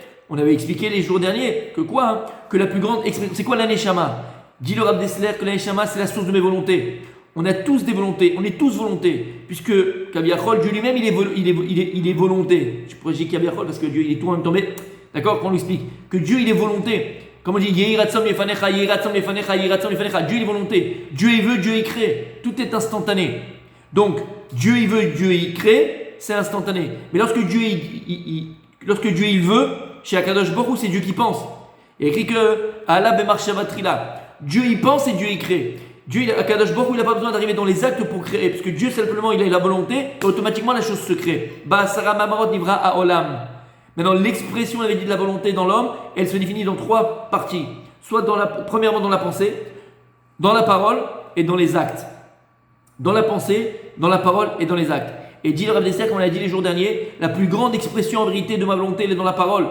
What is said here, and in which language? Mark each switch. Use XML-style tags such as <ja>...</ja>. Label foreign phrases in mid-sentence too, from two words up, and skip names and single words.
<fr>On avait expliqué les jours derniers que quoi? Que la plus grande expression, c'est quoi la neshama? Dit le Rav Dessler que la Neshama c'est la source de mes volontés. On a tous des volontés, on est tous volontés, puisque Kaviachol, Dieu lui-même, il est volonté. Je pourrais dire Kaviachol parce que Dieu, il est tout en même temps, mais d'accord, qu'on l'explique. Que Dieu, il est volonté. Comme on dit,</fr> <he>יהי רצון לפניך יהי רצון לפניך יהי רצון לפניך.</he> <fr>Dieu, il est volonté. Dieu, il veut, Dieu, il crée. Tout est instantané. Donc, Dieu, il veut, Dieu, il crée, c'est instantané. Mais lorsque Dieu, il veut, chez</fr> <he>הקדוש ברוך הוא,</he> <fr>c'est Dieu qui pense. Il y a écrit que</fr> <he>עלה במחשבה.</he> <fr>Dieu, il pense et Dieu, il crée. Dieu,</fr> <he>הקדוש ברוך הוא,</he> <fr>il n'a pas besoin d'arriver dans les actes pour créer, parce que Dieu simplement, il a la volonté, et automatiquement la chose se crée.</fr> <he>בעשרה מאמרות נברא העולם.</he> <fr>Maintenant, l'expression, on avait dit, de la volonté dans l'homme, elle se définit dans 3 parties. Soit premièrement dans la pensée, dans la parole et dans les actes. Dans la pensée, dans la parole et dans les actes. Et dit le Rav Dessler, comme on l'a dit les jours derniers, la plus grande expression en vérité de ma volonté, elle est dans la parole.</fr>